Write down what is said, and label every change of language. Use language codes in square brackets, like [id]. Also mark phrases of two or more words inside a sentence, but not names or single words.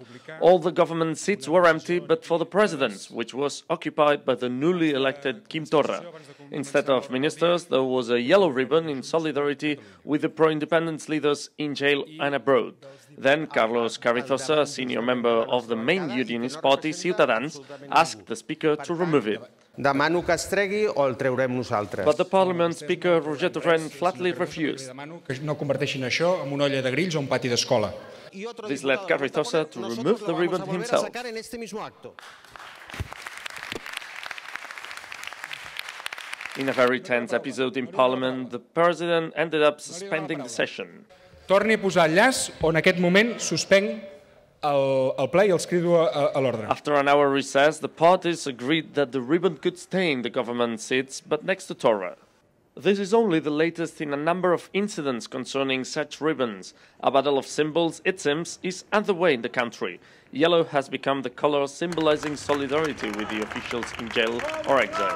[en] All the government seats were empty but for the president's, which was occupied by the newly elected Quim Torra. Instead of ministers, there was a yellow ribbon in solidarity with the pro-independence leaders in jail and abroad. Then Carlos Carrizosa, a senior member of the main unionist party, Ciutadans, asked the speaker to remove it. [ca] Demano que es tregui o el traurem nosaltres. [en] But the Parliament Speaker, Roger Torrent, flatly refused. [ca] Que no converteixin això en una olla de grills o un pati d'escola. [en] This led Carrizosa to remove the ribbon himself. In a very tense episode in Parliament, the President ended up suspending the session. [ca] Torni a posar el llaç o en aquest moment suspenc el ple I els crido a l'ordre. [en] After an hour recess, the parties agreed that the ribbon could stay in the government seats, but next to Torra. This is only the latest in a number of incidents concerning such ribbons. A battle of symbols, it seems, is underway in the country. Yellow has become the color symbolizing solidarity with the officials in jail or exile.